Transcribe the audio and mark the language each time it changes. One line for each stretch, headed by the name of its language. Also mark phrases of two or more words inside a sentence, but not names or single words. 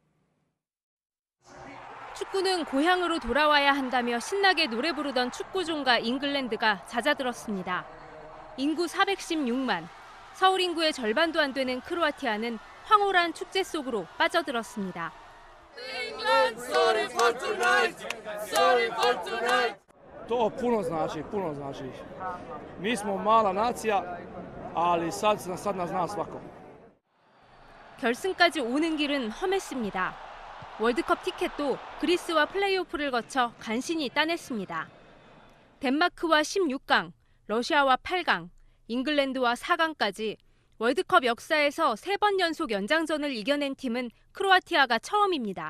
Korean: 축구는 고향으로 돌아와야 한다며 신나게 노래 부르던 축구종가 잉글랜드가 잦아들었습니다. 인구 416만, 서울 인구의 절반도 안 되는 크로아티아는 황홀한 축제 속으로 빠져들었습니다.
Croatian: To puno znači. Mi smo mala nacija, ali sad nas zna svako.
Korean: 결승까지 오는 길은 험했습니다. 월드컵 티켓도 그리스와 플레이오프를 거쳐 간신히 따냈습니다. 덴마크와 16강, 러시아와 8강, 잉글랜드와 4강까지 월드컵 역사에서 3번 연속 연장전을 이겨낸 팀은 크로아티아가 처음입니다.